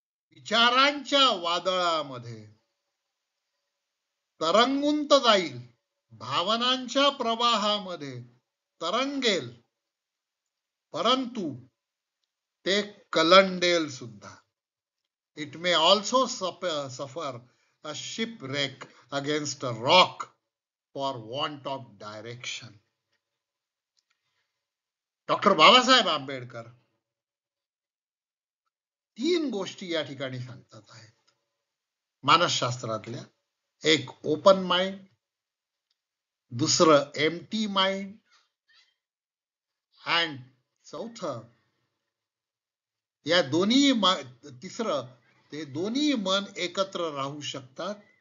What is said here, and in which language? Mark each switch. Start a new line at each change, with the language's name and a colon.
Marathi: विचारांच्या वादळामध्ये तरंगुंत जाईल, भावनांच्या प्रवाहामध्ये तरंगेल, परंतु ते कलंडेल सुद्धा.
English: It may also suffer a shipwreck against a rock for want of direction.
Marathi: Doctor Babasaheb Ambedkar तीन गोष्टी या ठिकाणी सांगतात आहेत मानसशास्त्रातल्या. एक
English: open mind,
Marathi: दुसरं
English: empty mind, and
Marathi: चौथं या दोन्ही तिसरं ते दोन्ही मन एकत्र राहू शकतात